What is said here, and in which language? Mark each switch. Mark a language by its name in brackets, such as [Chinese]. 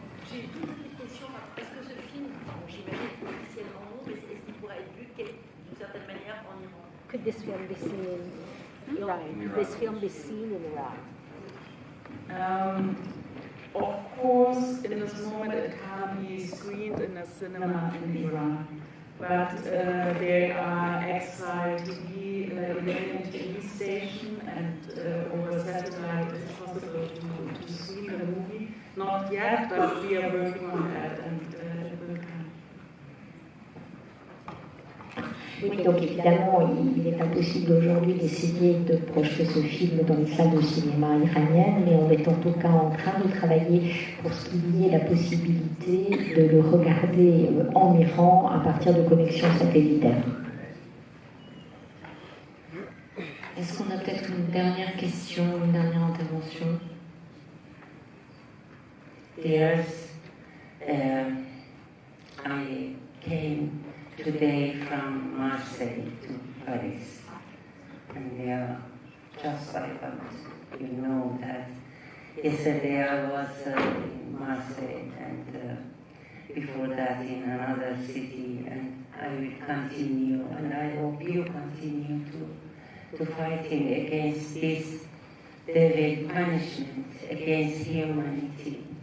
[French] J'ai une toute petite question. Est-ce que ce film, j'imagine officiellement non, mais est-ce qu'il pourrait être vu d'une certaine manière en Iran? [English] Could this film be seen in Iran? Could this film be seen in Iran? Of course, in this moment it can be screened in a cinema in Iran. But there are extra TV, Iranian TV station, and over satellite it's possible to screen the movie. Not yet, but we are working on that, and it will come. [French] Oui, donc évidemment, il est impossible aujourd'hui d'essayer de projeter ce film dans les salles de cinéma iraniennes, mais on est en tout cas en train de travailler pour ce qu'il y ait la possibilité de le regarder en Iran à partir de connexions satellitaires. Est-ce qu'on a peut-être une dernière question, une dernière intervention? [English] Yes, I came today from Marseille to Paris, and just like you know that yesterday I was in Marseille, and before that in another city, and I will continue, and I hope you continue to fighting against this devil punishment against humanity.